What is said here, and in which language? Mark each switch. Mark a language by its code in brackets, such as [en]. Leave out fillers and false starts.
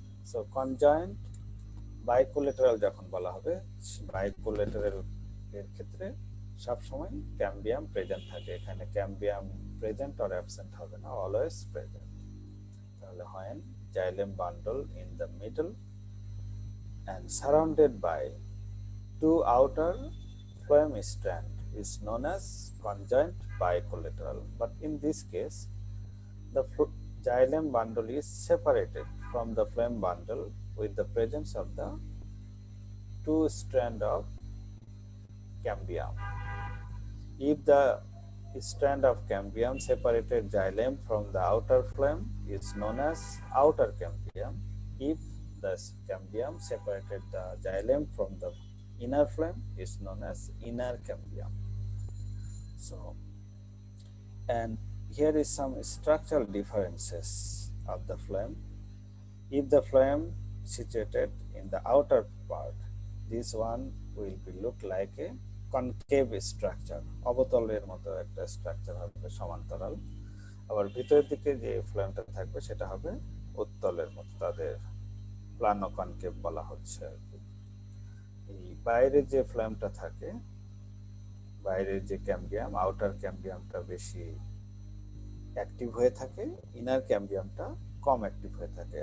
[bn] So conjoint bicollateral যখন বলা হবে, bicollateral এর ক্ষেত্রে সব সময় ক্যাম্বিয়াম প্রেজেন্ট থাকে। এখানে ক্যাম্বিয়াম প্রেজেন্ট অর অ্যাবসেন্ট হবে না, অলওয়েজ প্রেজেন্ট। [en] তাহলে when xylem bundle in the middle and surrounded by two outer phloem strand is known as conjoint bicollateral. But in this case, the xylem bundle is separated from the phloem bundle with the presence of the two strand of cambium. If the strand of cambium separated xylem from the outer phloem is known as outer cambium. If the cambium separated the xylem from the inner phloem is known as inner cambium. So, and here is some structural differences of the phloem. If the phloem situated in the outer part, this one will be look like a concave structure, [bn] অবতলের মতো একটা structure হবে সমান্তরাল। আবার ভিতরের দিকে যে ফ্লেমটা থাকবে সেটা হবে উত্তলের মতো, তাদের প্লানো কনকেভ বলা হচ্ছে আর কি। এই বাইরের যে ফ্লেমটা থাকে, বাইরের যে ক্যাম্বিয়াম, আউটার ক্যাম্বিয়ামটা বেশি অ্যাক্টিভ হয়ে থাকে, ইনার ক্যাম্বিয়ামটা কম অ্যাক্টিভ হয়ে থাকে।